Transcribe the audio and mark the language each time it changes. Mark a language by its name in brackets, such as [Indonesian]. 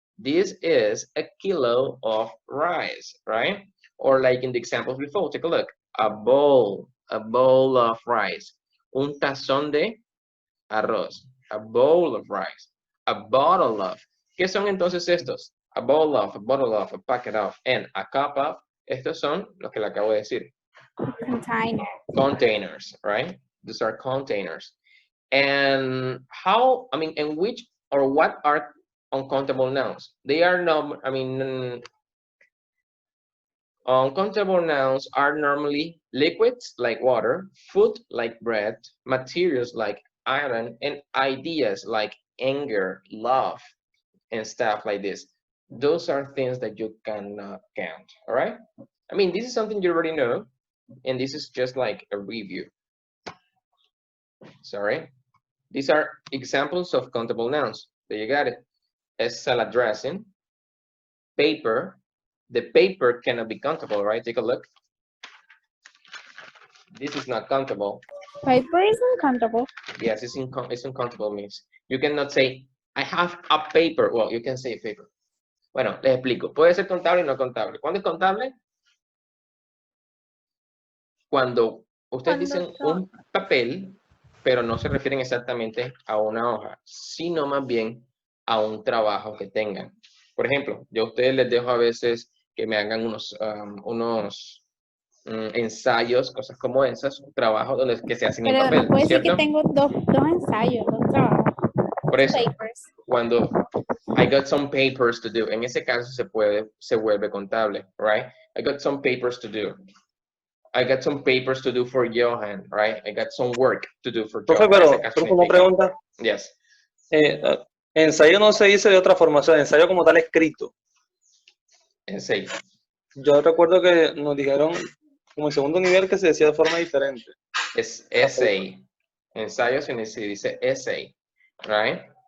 [English] This is a kilo of rice, right? Or like in the examples before, take a look. A bowl of rice. [Spanish] Un tazón de arroz. [English] A bowl of rice. A bottle of. [Spanish] ¿Qué son entonces estos? [English] A bowl of, a bottle of, a packet of, and a cup of. [Spanish] Estos son los que le acabo de decir. [English] Container. Containers, right? These are containers. And how, I mean, and which or what are uncountable nouns? They are not, I mean, uncountable nouns are normally liquids like water, food like bread, materials like iron, and ideas like anger, love, and stuff like this. Those are things that you cannot count, all right? I mean, this is something you already know, and this is just like a review. Sorry. These are examples of countable nouns. There you got it. A salad dressing, paper. The paper cannot be countable, right? Take a look. This is not countable. Paper is uncountable. Yes, it's uncountable means. You cannot say, I have a paper. Well, you can say paper. [Spanish] Bueno, les explico. Puede ser contable y no contable. ¿Cuándo es contable? Cuando ustedes dicen un papel, pero no se refieren exactamente a una hoja, sino más bien a un trabajo que tengan. Por ejemplo, yo a ustedes les dejo a veces que me hagan unos ensayos, cosas como esas, trabajos donde que se hacen en papel, no puede decir ¿cierto? que tengo dos ensayos, dos trabajos. Por eso, [English] Papers. [Spanish] cuando [English] I got some papers to do, [Spanish] en ese caso se vuelve contable, right? [English] I got some papers to do. I got some papers to do for Johan, right? I got some work to do for Johan. [Spanish] Profe, pero una pregunta. [English] Yes. [Spanish] Ensayo no se dice de otra forma, o sea, ensayo como tal escrito. Ensayo. Yo recuerdo que nos dijeron como en segundo nivel que se decía de forma diferente. Es essay. Ensayo se dice essay, right?